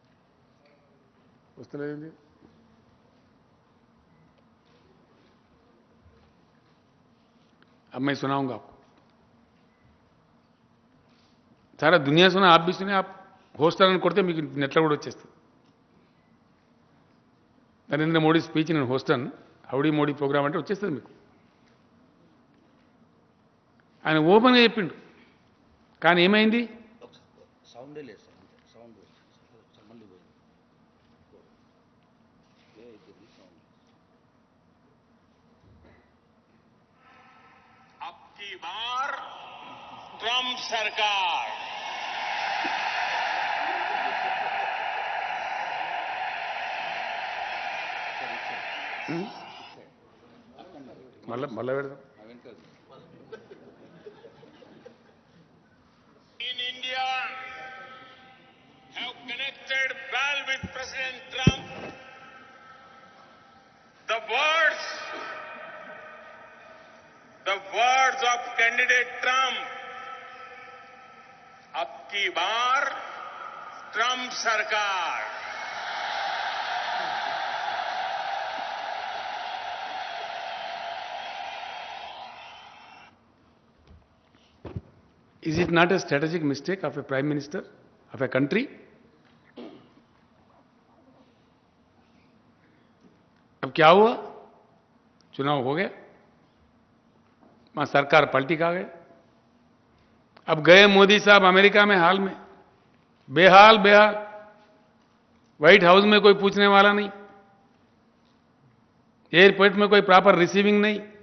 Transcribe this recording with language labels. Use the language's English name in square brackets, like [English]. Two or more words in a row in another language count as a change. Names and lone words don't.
[Telugu] వస్తలేదండి. [Hindi] अब मैं सुनाऊंगा आपको, सारा दुनिया सुना, आप भी सुने. [Telugu] आप होस्ट కొడితే మీకు నెట్లో కూడా వచ్చేస్తుంది. నరేంద్ర మోడీ స్పీచ్ నేను హోస్టన్ హౌడీ మోడీ ప్రోగ్రామ్ అంటే వచ్చేస్తుంది మీకు. ఆయన ఓపెన్గా చెప్పిండు. కానీ ఏమైంది? [Hindi] अब की बार ट्रंप सरकार [Telugu] మళ్ళా పెడదాం. [English] in India have connected well with President Trump. The words of candidate Trump. [Hindi] अब की बार ट्रंप सरकार. [English] Is it not a strategic mistake of a prime minister of a country? [Hindi] अब क्या हुआ? चुनाव हो गया, वहां सरकार पलटी खा गए. अब गए मोदी साहब अमेरिका में हाल में, बेहाल व्हाइट हाउस में कोई पूछने वाला नहीं, एयरपोर्ट में कोई [English] proper receiving [Hindi] नहीं.